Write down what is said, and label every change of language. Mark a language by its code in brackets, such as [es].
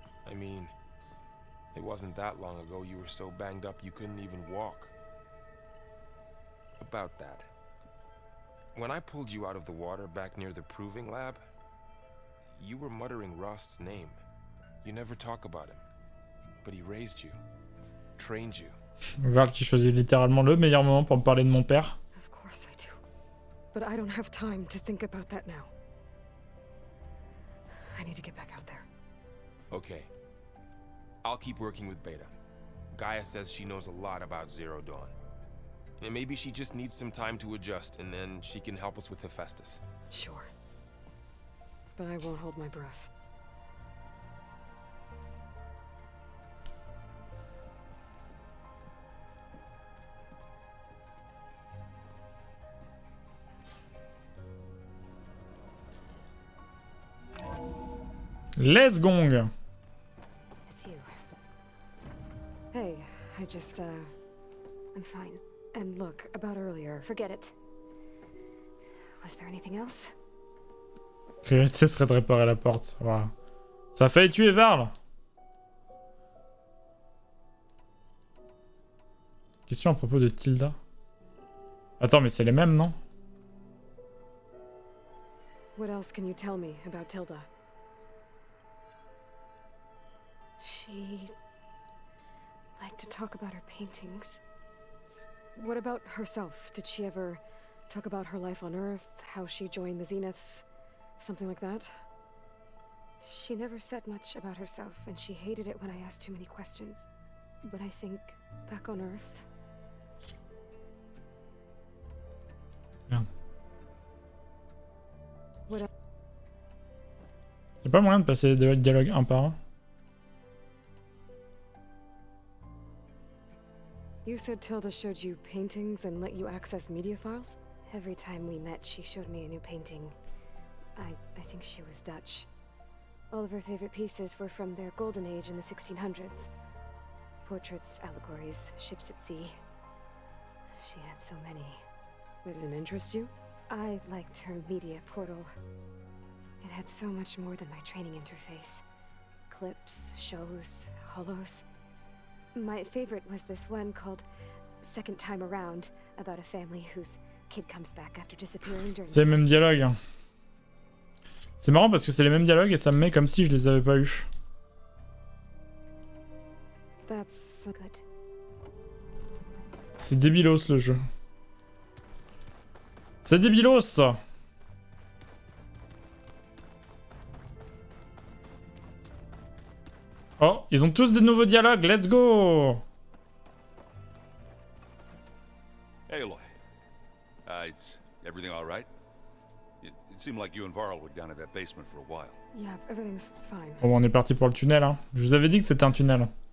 [en] I mean, it wasn't that long ago you were so banged up you couldn't even walk. About that. When I pulled you out of the water back near the proving lab, you were muttering Rost's name. You never talk about him. But he raised you, trained you. [fr] Val qui choisit littéralement le meilleur moment pour me parler de mon père. [en] Of course I do. But I don't have time to think about that now. I need to get back out there. Okay. I'll keep working with Beta. Gaia says she knows a lot about Zero Dawn. And maybe she just needs some time to adjust, and then she can help us with Hephaestus. Sure. But I won't hold my breath. Let's gong. It's you. Hey, I just, I'm fine. And look, about earlier, forget it. Was there anything else? [fr] Priorité serait de réparer la porte. Voilà. Ça a failli tuer Varl. Question à propos de Tilda. Attends, mais c'est les mêmes, non? [en] What else can you tell me about Tilda? She liked to talk about her paintings. What about herself? Did she ever talk about her life on Earth, how she joined the Zeniths, something like that? She never said much about herself, and she hated it when I asked too many questions. But I think back on Earth... [fr] Merde. [en] What [fr] Y'a pas moyen de passer les dialogues un par un? [en] You said Tilda showed you paintings and let you access media files? Every time we met, she showed me a new painting. I think she was Dutch. All of her favorite pieces were from their golden age in the 1600s. Portraits, allegories, ships at sea. She had so many. They didn't interest you? I liked her media portal. It had so much more than my training interface. Clips, shows, holos. My favorite was this one called Second Time Around, about a family whose kid comes back after disappearing during... [fr] C'est les mêmes dialogues. Hein. C'est marrant parce que c'est les mêmes dialogues et ça me met comme si je les avais pas eus. [en] That's good. [fr] C'est débilos le jeu. C'est débilos. Oh, ils ont tous des nouveaux dialogues, [en] let's go! Hey, Aloy. It's everything all right? It seemed like you and Varl were down in that basement for a while. Yeah, everything's fine. [fr] Bon, on est parti pour le tunnel, hein. Je vous avais dit que c'était un tunnel.